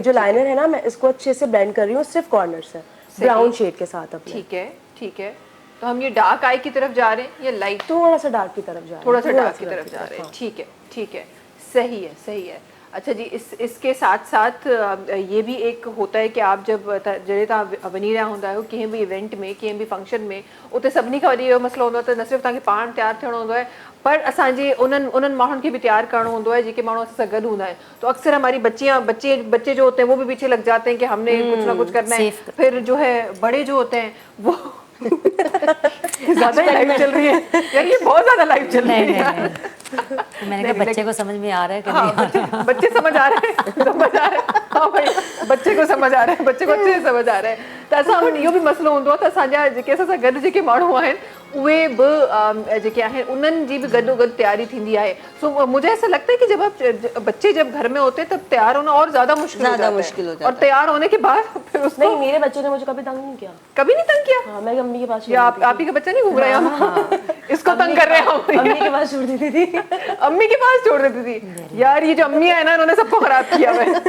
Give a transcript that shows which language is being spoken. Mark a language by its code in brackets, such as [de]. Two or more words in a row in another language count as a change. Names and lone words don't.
[ur] جو لائنر ہے نا، میں اس کو اچھے سے بلینڈ کر رہی ہوں صرف کارنر سے [en] brown shade [ur] کے ساتھ اپنے. ٹھیک ہے، ٹھیک ہے. تو ہم یہ [en] dark eye [ur] کی طرف جا رہے ہیں یا لائٹ? تھوڑا سا ڈارک کی طرف جا رہے ہیں. تھوڑا سا ڈارک کی طرف جا رہے ہیں۔ ٹھیک ہے، ٹھیک ہے، صحیح ہے، صحیح ہے. اچھا جی، اس کے ساتھ ساتھ یہ بھی ایک ہوتا ہے کہ آپ جب [sd] जॾहिं तव्हां वञी रहिया हूंदा आहियो कंहिं बि इवेंट में, कंहिं बि फंक्शन में, उते सभिनी खां वॾी इहो मसलो हूंदो आहे त न सिर्फ़ु तव्हांखे पाण तयारु थियणो हूंदो आहे, पर असांजे उन्हनि माण्हुनि खे भी तैयार करणो होंगे है जेके माण्हू असां सां गॾु हूंदा आहिनि। [ur] تو اکثر ہماری بچے جو ہوتے ہیں وہ بھی پیچھے لگ جاتے ہیں کہ ہم نے کچھ نہ کچھ کرنا ہے. پھر جو ہے بڑے جو ہوتے ہیں وہ زیادہ لائیو چل رہی ہے یار، یہ بہت زیادہ لائیو چل رہی ہے. میں نے کہا بچے کو سمجھ میں آ رہا ہے کہ ہاں، بچے سمجھ آ رہے ہیں، سمجھ آ رہے ہیں۔ ہاں بھائی، بچے کو سمجھ آ رہا ہے، بچے کو اچھے سے سمجھ آ رہا ہے. [sd] त असां वटि इहो बि मसलो हूंदो आहे त असांजा जेके असां सां गॾु जेके माण्हू आहिनि उहे बि जेके आहिनि उन्हनि जी बि गॾो गॾु तैयारी थींदी आहे। [ur] سو مجھے ایسا لگتا ہے کہ جب آپ بچے جب گھر میں ہوتے ہیں تب تیار ہونا اور زیادہ مشکل ہو جاتا ہے. اور تیار ہونے کے بعد پھر اس کو نہیں، میرے بچے نے مجھے کبھی تنگ نہیں کیا. کبھی نہیں تنگ کیا? ہاں، میری امی کے پاس یا آپ ہی کا بچہ نہیں گھوم رہا ہے? اس کو تنگ کر رہے ہیں ہم. امی کے پاس چھوڑ دیتی تھی. امی کے پاس چھوڑ دیتی تھی۔ یار یہ جو امی ہے نا، انہوں نے سب کو خراب کیا ہے.